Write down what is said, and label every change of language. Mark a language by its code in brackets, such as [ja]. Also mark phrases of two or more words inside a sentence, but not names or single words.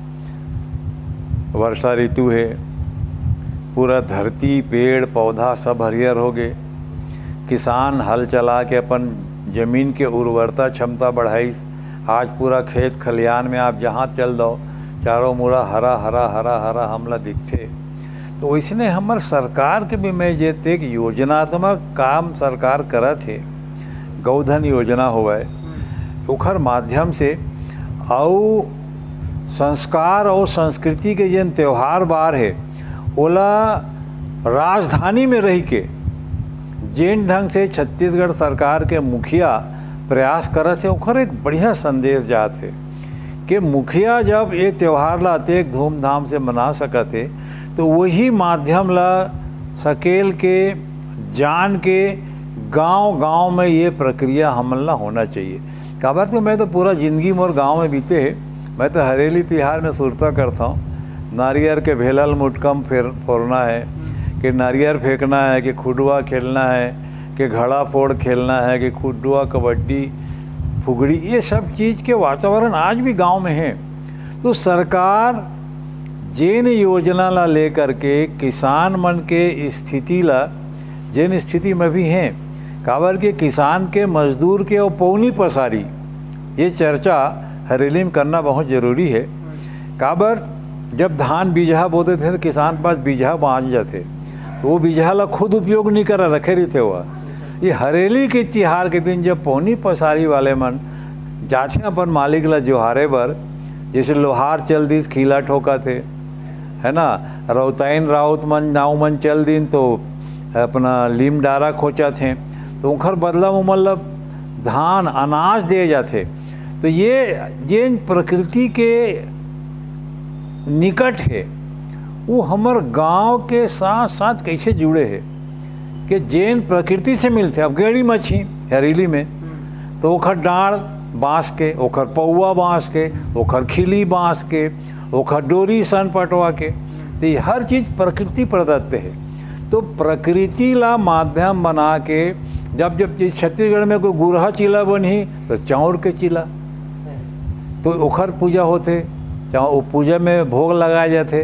[hne] वर्षा ऋतु है, पूरा धरती पेड़ पौधा सब हरियर हो गए, किसान हल चला के अपन जमीन के उर्वरता क्षमता बढ़ाई। आज पूरा खेत खलियान में आप जहाँ चल दो चारों मुड़ा हरा हरा हरा हरा हमला दिखते। तो इसने हमार सरकार के भी मैं जे एक योजनात्मक काम सरकार करा थे, गौधन योजना हुआ ओखर माध्यम से और संस्कार और संस्कृति के जिन त्यौहार बार है ओला राजधानी में रह के जिन ढंग से छत्तीसगढ़ सरकार के मुखिया प्रयास करत थे ओखर एक बढ़िया संदेश जात है कि मुखिया जब ये त्यौहार ला अतेक धूमधाम से मना सकते तो वही माध्यम ला सकेल के जान के गांव-गांव में ये प्रक्रिया हमला होना चाहिए। काबर तो मैं तो पूरा ज़िंदगी मोर गांव में बीते है। मैं तो हरेली तिहार में सुरता करता हूँ। नारियल के भेलल मुटकम फोड़ना है, कि नारियल फेंकना है, कि खुडुआ खेलना है, कि घड़ा फोड़ खेलना है, कि खुडुआ कबड्डी फुगड़ी, ये सब चीज़ के वातावरण आज भी गांव में है। तो सरकार जेन योजना ला लेकर के किसान मन के स्थिति ला जेन स्थिति में भी हैं, काबर के किसान के मजदूर के और पौनी पसारी ये चर्चा हरेली में करना बहुत ज़रूरी है। काबर जब धान बीजहा बोते थे तो किसान पास बीजहा बाँच जाते, तो वो बीजहा ला खुद उपयोग नहीं करा रखे रही थे। वह ये हरेली के तिहार के दिन जब पौनी पसारी वाले मन जाते अपन मालिक ला जोहारे बर, जैसे लोहार चल दिस खीला ठोका थे, है ना, रौताइन राउत मन नाव मन चल दिन तो अपना लीम डारा खोचा थे, तो उनकर बदला में मतलब धान अनाज दे जाते। तो ये जिन प्रकृति के निकट है वो हमार गांव के साथ साथ कैसे जुड़े हैं कि जेन प्रकृति से मिलते। अब गेड़ी मछी हरेली में तो ओखर डाढ़ बाँस के, ओखर पौआ बाँस के, ओखर खिली बाँस के, ओखर डोरी सन पटवा के, तो ये हर चीज़ प्रकृति प्रदत्त है। तो प्रकृति ला माध्यम बना के जब जब छत्तीसगढ़ में कोई गुरहा चीला बनी तो चाउर के चीला, तो ओखर पूजा होते, वो पूजा में भोग लगाए जाते।